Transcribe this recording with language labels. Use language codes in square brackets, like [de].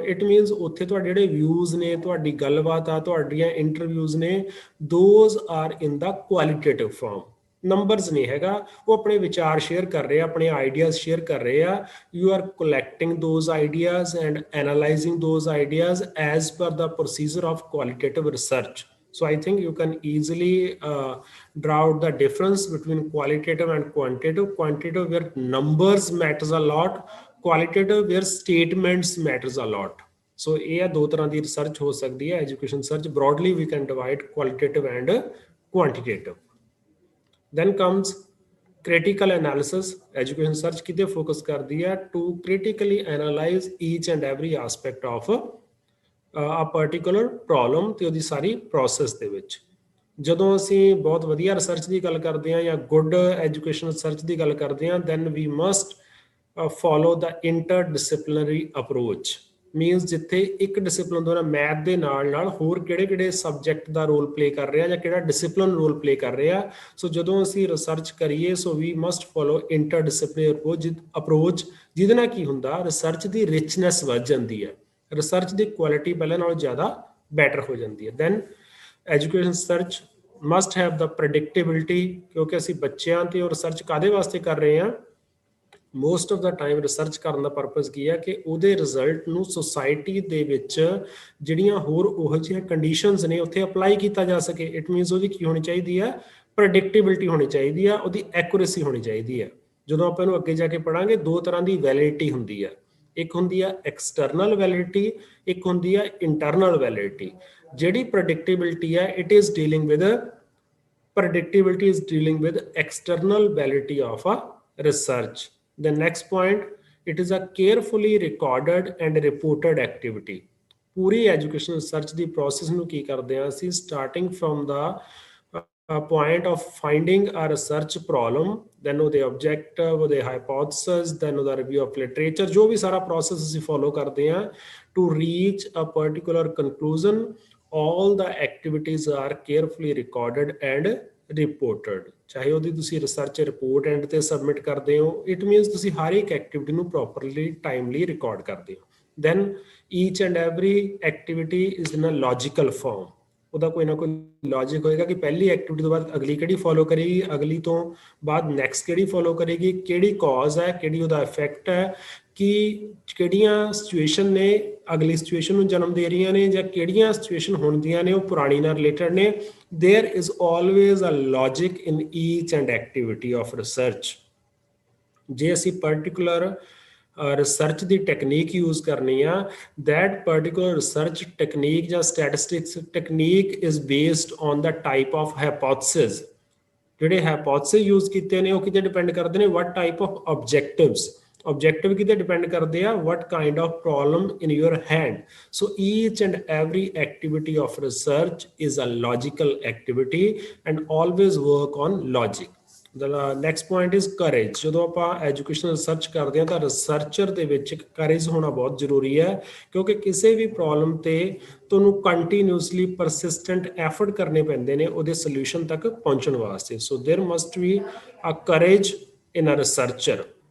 [pa] It means ਉੱਥੇ ਤੁਹਾਡੇ ਜਿਹੜੇ ਵਿਊਜ਼ ਨੇ, ਤੁਹਾਡੀ ਗੱਲਬਾਤ ਆ, ਤੁਹਾਡੀਆਂ ਇੰਟਰਵਿਊਜ਼ ਨੇ, [en] Those are in the qualitative form. [pa] Numbers ਨਹੀਂ ਹੈਗਾ, ਉਹ ਆਪਣੇ ਵਿਚਾਰ ਸ਼ੇਅਰ ਕਰ ਰਹੇ ਆ, ਆਪਣੇ ਆਈਡੀਆਜ਼ ਸ਼ੇਅਰ ਕਰ ਰਹੇ ਆ। [en] You are collecting those ideas and analysing those ideas as per the procedure of qualitative research. So I think you can easily draw out the difference between qualitative and quantitative. Quantitative where numbers matters a lot, qualitative where statements matters a lot. [pa] So ਇਹ ਦੋ ਤਰ੍ਹਾਂ ਦੀ research ਹੋ ਸਕਦੀ ਹੈ education research. [en] broadly we can divide qualitative and quantitative. Then comes critical analysis. Education research [pa] ਕਿਤੇ focus ਕਰਦੀ ਹੈ [en] to critically analyze each and every aspect of a particular problem [pa] ਤੇ ਉਹਦੀ ਸਾਰੀ ਪ੍ਰੋਸੈਸ ਦੇ ਵਿੱਚ। ਜਦੋਂ ਅਸੀਂ ਬਹੁਤ ਵਧੀਆ ਰਿਸਰਚ ਦੀ ਗੱਲ ਕਰਦੇ ਹਾਂ ਜਾਂ ਗੁੱਡ ਐਜੂਕੇਸ਼ਨ ਰਿਸਰਚ ਦੀ ਗੱਲ ਕਰਦੇ ਹਾਂ, [en] then we must follow the interdisciplinary approach. [pa] Means ਜਿੱਥੇ ਇੱਕ ਡਿਸਿਪਲਿਨ ਤੋਂ ਮੈਥ ਦੇ ਨਾਲ ਨਾਲ ਹੋਰ ਕਿਹੜੇ ਕਿਹੜੇ ਸਬਜੈਕਟ ਦਾ ਰੋਲ ਪਲੇ ਕਰ ਰਿਹਾ ਜਾਂ ਕਿਹੜਾ ਡਿਸਿਪਲਿਨ ਰੋਲ ਪਲੇ ਕਰ ਰਿਹਾ। ਸੋ ਜਦੋਂ ਅਸੀਂ ਰਿਸਰਚ ਕਰੀਏ, [en] so we must follow interdisciplinary approach, [pa] ਜਿਹਦੇ ਨਾਲ ਕੀ ਹੁੰਦਾ, ਰਿਸਰਚ ਦੀ ਰਿਚਨੈਸ ਵੱਧ ਜਾਂਦੀ ਹੈ, ਰਿਸਰਚ ਦੀ ਕੁਆਲਿਟੀ ਪਹਿਲਾਂ ਨਾਲੋਂ ਜ਼ਿਆਦਾ ਬੈਟਰ ਹੋ ਜਾਂਦੀ ਹੈ। [en] then education research must have the predictability, [pa] ਕਿਉਂਕਿ ਅਸੀਂ ਬੱਚਿਆਂ ਤੇ ਉਹ ਰਿਸਰਚ ਕਾਹਦੇ ਵਾਸਤੇ ਕਰ ਰਹੇ ਹਾਂ, [en] most of the time [pa] research ਕਰਨ ਦਾ ਪਰਪਸ ਕੀ ਹੈ ਕਿ ਉਹਦੇ ਰਿਜ਼ਲਟ ਨੂੰ ਸੋਸਾਇਟੀ ਦੇ ਵਿੱਚ ਜਿਹੜੀਆਂ ਹੋਰ ਉਹੋ ਜਿਹੀਆਂ ਕੰਡੀਸ਼ਨਸ ਨੇ ਉੱਥੇ ਅਪਲਾਈ ਕੀਤਾ ਜਾ ਸਕੇ। ਇਟ ਮੀਨਸ ਉਹਦੀ ਕੀ ਹੋਣੀ ਚਾਹੀਦੀ ਹੈ, ਪ੍ਰੈਡਿਕਟੇਬਿਲਿਟੀ ਹੋਣੀ ਚਾਹੀਦੀ ਆ, ਉਹਦੀ ਐਕੂਰੇਸੀ ਹੋਣੀ ਚਾਹੀਦੀ ਹੈ। ਜਦੋਂ ਆਪਾਂ ਇਹਨੂੰ ਅੱਗੇ ਜਾ ਕੇ ਪੜਾਂਗੇ, ਦੋ ਤਰ੍ਹਾਂ ਦੀ ਵੈਲਿਡਿਟੀ ਹੁੰਦੀ ਹੈ, ਇੱਕ ਹੁੰਦੀ ਆ ਐਕਸਟਰਨਲ ਵੈਲਿਡਿਟੀ, ਇੱਕ ਹੁੰਦੀ ਆ ਇੰਟਰਨਲ ਵੈਲਿਡਿਟੀ। ਜਿਹੜੀ ਪ੍ਰੈਡਿਕਟੇਬਿਲਿਟੀ ਹੈ, [en] It is dealing with predictability is dealing with external validity of a research. The next point, it is a carefully recorded and reported activity. [pa] Puri education research ਦੀ process ਨੂੰ ਕੀ ਕਰਦੇ ਹਾਂ ਅਸੀਂ, [en] starting from the point of finding a research problem, then ਉਹਦੇ objective, ਉਹਦੇ hypothesis, then ਉਹਦਾ review of literature, [pa] ਜੋ ਵੀ ਸਾਰਾ [en] process ਅਸੀਂ follow ਕਰਦੇ ਹਾਂ to reach a particular conclusion. All the activities are carefully recorded and reported. [pa] ਚਾਹੇ ਉਹਦੀ ਤੁਸੀਂ ਰਿਸਰਚ ਰਿਪੋਰਟ ਐਂਡ ਤੇ ਸਬਮਿਟ ਕਰਦੇ ਹੋ, ਇਟ ਮੀਨਸ ਤੁਸੀਂ ਹਰ ਇੱਕ ਐਕਟੀਵਿਟੀ ਨੂੰ ਪ੍ਰੋਪਰਲੀ ਟਾਈਮਲੀ ਰਿਕਾਰਡ ਕਰਦੇ ਹੋ. [en] then each and every activity is in a logical form. [pa] ਉਹਦਾ ਕੋਈ ਨਾ ਕੋਈ ਲੌਜਿਕ ਹੋਏਗਾ ਕਿ ਪਹਿਲੀ ਐਕਟੀਵਿਟੀ ਤੋਂ ਬਾਅਦ ਅਗਲੀ ਕਿਹੜੀ ਫੋਲੋ ਕਰੇਗੀ, ਅਗਲੀ ਤੋਂ ਬਾਅਦ ਨੈਕਸਟ ਕਿਹੜੀ ਫੋਲੋ ਕਰੇਗੀ, ਕਿਹੜੀ ਕਾਜ਼ ਹੈ, ਕਿਹੜੀ ਉਹਦਾ ਇਫੈਕਟ ਹੈ, ਕਿ ਕਿਹੜੀਆਂ ਸਿਚੁਏਸ਼ਨ ਨੇ ਅਗਲੀ ਸਿਚੁਏਸ਼ਨ ਨੂੰ ਜਨਮ ਦੇ ਰਹੀਆਂ ਨੇ, ਜਾਂ ਕਿਹੜੀਆਂ ਸਿਚੁਏਸ਼ਨ ਹੁੰਦੀਆਂ ਨੇ ਉਹ ਪੁਰਾਣੀ ਨਾਲ ਰਿਲੇਟਡ ਨੇ. [en] There is always a logic in each and activity of research. [pa] ਜੇ ਅਸੀਂ ਪਰਟੀਕੂਲਰ ਰਿਸਰਚ ਦੀ ਟੈਕਨੀਕ ਯੂਜ਼ ਕਰਨੀ ਆ, [en] that particular research technique ਜਾਂ statistics technique is based on the type of hypothesis. [pa] ਜਿਹੜੇ hypothesis ਯੂਜ਼ ਕੀਤੇ ਨੇ ਉਹ ਕਿਤੇ ਡਿਪੈਂਡ ਕਰਦੇ ਨੇ [en] what type of objectives. Objective [pa] ਕਿਤੇ ਡਿਪੈਂਡ ਕਰਦੇ ਆ [en] what kind of problem in your hand. So each and every activity of research is a logical activity and always work on logic. The next point is courage. [pa] ਜਦੋਂ ਆਪਾਂ educational research ਕਰਦੇ ਹਾਂ ਤਾਂ researcher ਦੇ ਵਿੱਚ craze ਹੋਣਾ ਬਹੁਤ ਜ਼ਰੂਰੀ ਹੈ, ਕਿਉਂਕਿ ਕਿਸੇ ਵੀ ਪ੍ਰੋਬਲਮ ਤੇ ਤੁਹਾਨੂੰ ਕੰਟੀਨਿਊਸਲੀ ਪਰਸਿਸਟੈਂਟ ਐਫਰਟ ਕਰਨੇ ਪੈਂਦੇ ਨੇ ਉਹਦੇ ਸੋਲੂਸ਼ਨ ਤੱਕ ਪਹੁੰਚਣ ਵਾਸਤੇ. [en] So there must be a courage in a researcher.